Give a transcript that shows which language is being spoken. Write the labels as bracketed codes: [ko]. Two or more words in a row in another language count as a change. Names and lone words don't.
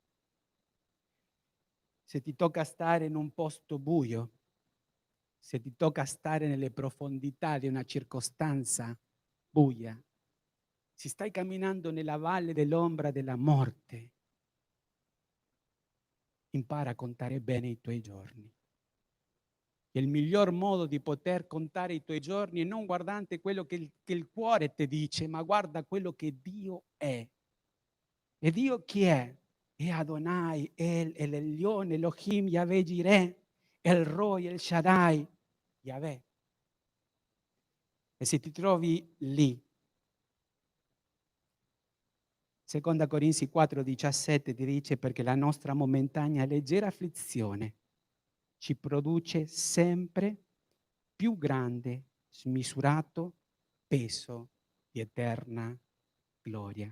[it] Se ti tocca stare in un posto buio, se ti tocca stare nelle profondità di una circostanza buia, se stai camminando nella valle dell'ombra della morte, impara a contare bene i tuoi giorni. E il miglior modo di poter contare i tuoi giorni è non guardante quello che il cuore ti dice, ma guarda quello che Dio è. E Dio chi è? È Adonai, El Elyon, Elohim, Yahweh Jireh, El Roi, El Shaddai, Yahweh. E se ti trovi lì, Seconda Corinzi 4,17 ti dice: perché la nostra momentanea leggera afflizione ci produce sempre più grande, smisurato peso di eterna gloria.